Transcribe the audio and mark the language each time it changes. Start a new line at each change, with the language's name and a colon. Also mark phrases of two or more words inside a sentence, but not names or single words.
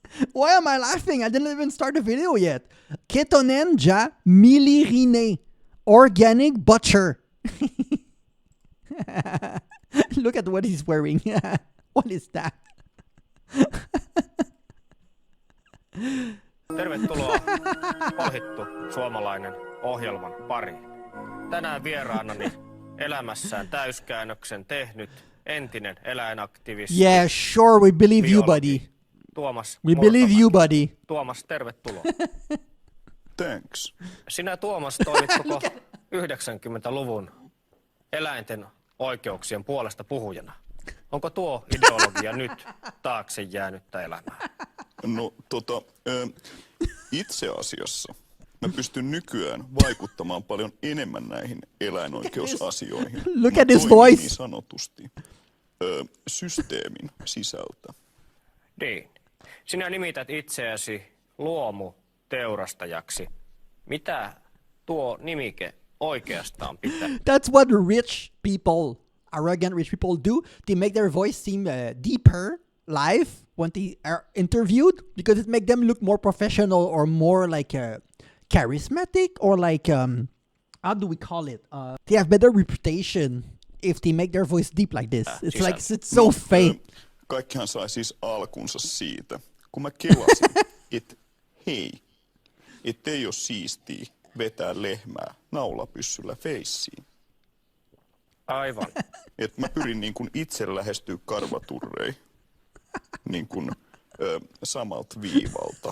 English: Why am I laughing? I didn't even start the video yet. Ketonenja milirine. Organic butcher. Look at what he's wearing. What is that?
Finnish: Tervetuloa Ohittu suomalainen ohjelman pariin. Tänään vieraanani elämässään täyskäännöksen tehnyt entinen eläinaktivisti.
English: Yeah, sure, we believe you, buddy.
Finnish: Tuomas
English: We believe you, buddy.
Finnish: Tuomas, tervetuloa.
English: Thanks.
Finnish: Sinä, Tuomas, toimit koko 90-luvun eläinten oikeuksien puolesta puhujana. Onko tuo ideologia nyt taakse jäänyttä elämää? No itse asiassa mä pystyn nykyään vaikuttamaan paljon enemmän näihin eläinoikeusasioihin.
English: Look
Finnish: Mä
English: at his
Finnish: toimin
English: voice.
Finnish: niin sanotusti systeemin sisältä. Niin. Sinä nimität itseäsi luomuteurastajaksi. Mitä tuo nimike oikeastaan pitää?
English: That's what rich people, arrogant rich people do. They make their voice seem deeper live when they are interviewed because it makes them look more professional or more like charismatic or like how do we call it? They have better reputation if they make their voice deep like this. It's like it's so fake.
Finnish: Kaikkihan sai siis alkunsa siitä, kun mä kelasin, että hei, ettei ole siistiä vetää lehmää naulapyssyllä feissiin. Aivan. Että mä pyrin niin kuin itse lähestyä karvaturrei niin kuin samalta viivalta.